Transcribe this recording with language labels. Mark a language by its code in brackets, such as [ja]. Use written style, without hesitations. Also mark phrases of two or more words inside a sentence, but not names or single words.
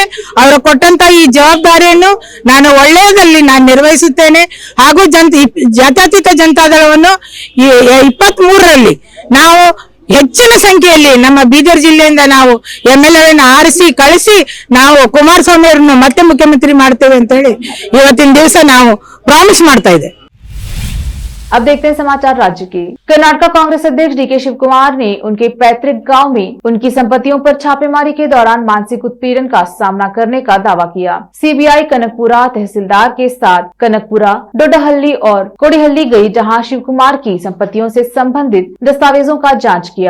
[kn] ಅವರು ಕೊಟ್ಟಂತ ಈ ಜವಾಬ್ದಾರಿಯನ್ನು ನಾನು ಒಳ್ಳೆಯದಲ್ಲಿ ನಾನು ನಿರ್ವಹಿಸುತ್ತೇನೆ ಹಾಗೂ ಜಾತ್ಯತೀತ ಜನತಾದಳವನ್ನು 23ರಲ್ಲಿ ನಾವು ಹೆಚ್ಚಿನ ಸಂಖ್ಯೆಯಲ್ಲಿ ನಮ್ಮ ಬೀದರ್ ಜಿಲ್ಲೆಯಿಂದ ನಾವು MLA ಆರಿಸಿ ಕಳಿಸಿ ನಾವು ಕುಮಾರಸ್ವಾಮಿ ಅವರನ್ನು ಮತ್ತೆ ಮುಖ್ಯಮಂತ್ರಿ ಮಾಡ್ತೇವೆ ಅಂತ ಹೇಳಿ ಇವತ್ತಿನ ದಿವಸ ನಾವು ಪ್ರಾಮಿಸ್ ಮಾಡ್ತಾ ಇದ್ದೇವೆ. [hi] अब देखते हैं समाचार राज्य के। कर्नाटका कांग्रेस अध्यक्ष डीके शिव कुमार ने उनके पैतृक गांव में उनकी संपत्तियों पर छापेमारी के दौरान मानसिक उत्पीड़न का सामना करने का दावा किया। सीबीआई कनकपुरा तहसीलदार के साथ कनकपुरा, डोडाहल्ली और कोडीहल्ली गई, जहां शिव कुमार की संपत्तियों से संबंधित दस्तावेजों का जांच किया।